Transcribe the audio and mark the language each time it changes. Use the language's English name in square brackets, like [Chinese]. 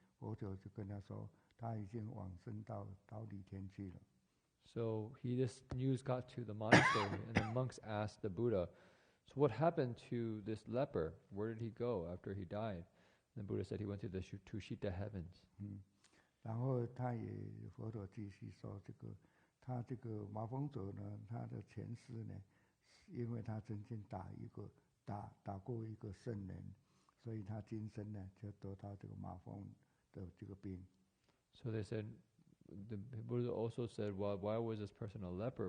[Chinese] 佛陀就跟他说，他已经往生到忉利天去了。 [English] So this news got to the monastery, and the monks asked the Buddha, so what happened to this leper? Where did he go after he died? The Buddha said he went to the Tushita heavens. [Chinese] 然后佛陀继续说，他这个麻风者呢，他的前世呢，因为他曾经打过一个圣人，所以他今生呢就得到这个麻风的这个病。 [English] So they said, the Buddha also said, why was this person a leper?